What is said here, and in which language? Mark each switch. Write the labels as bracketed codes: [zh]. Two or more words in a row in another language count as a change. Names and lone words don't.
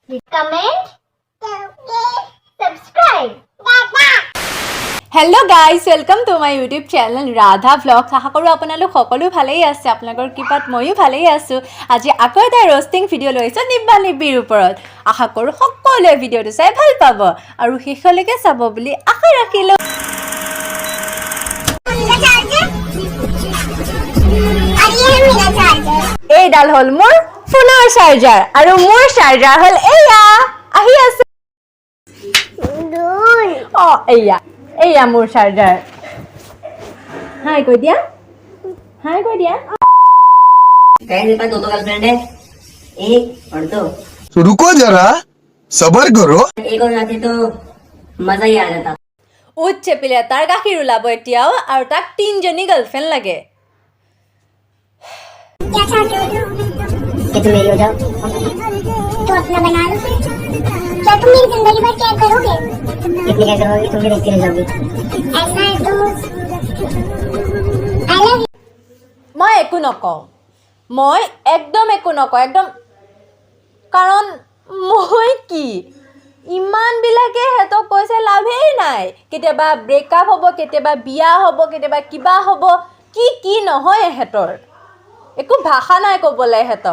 [en] comment, subscribe. Hello guys, welcome to my YouTube channel Radha Vlogs. [as] আশা কৰো আপোনালোক সকলো ভালেই আছে, আপোনালোকৰ কিপাত ময়ো ভালেই আছো। আজি আকৌ এটা roasting ভিডিও লৈছো নিব্বা নিব্বিৰ ওপৰত। আশা কৰো সকলোৱে ভিডিওটো চাই ভাল পাব আৰু শেষলৈকে চাব বুলি আশা ৰাখিলো। এইডাল হল মোৰ ফোনৰ চাৰ্জাৰ আৰু মোৰ চাৰ্জাৰ হল এয়া আহি আছে। এয়া মোৰ চাৰ্জাৰ। হাই কৈ দিয়া, हाय কৈ দিয়া। [hi] गाइस मेरे पास दो गर्लफ्रेंड है, एक और दो। तो रुको जरा, सबर करो। एक और आती तो मजा ही आ जाता। [as] উচ্চে পিলে তাৰ গাখীৰ ওলাব এতিয়াও আৰু তাক তিনজনী গাৰ্লফ্ৰেণ্ড লাগে। [hi] क्या चाहते हो कि तुम मेरी हो जाओ। तो अपना बना लो। क्या तुम मेरी जिंदगी भर क्या करोगे? कितनी क्या करोगी, तुम भी देखती रह जाओगी। ऐसा है तो [en] I love you. [as] মই একো নকওঁ, মই একদম একো নকওঁ, একদম। কাৰণ মই কি ইমানবিলাকে হেতক কৈছে লাভেই নাই। কেতিয়াবা ব্ৰেকআপ হ'ব, কেতিয়াবা বিয়া হ'ব, কেতিয়াবা কিবা হ'ব, কি নহয় হেতৰ একো ভাষা নাই ক'বলৈ হেতক।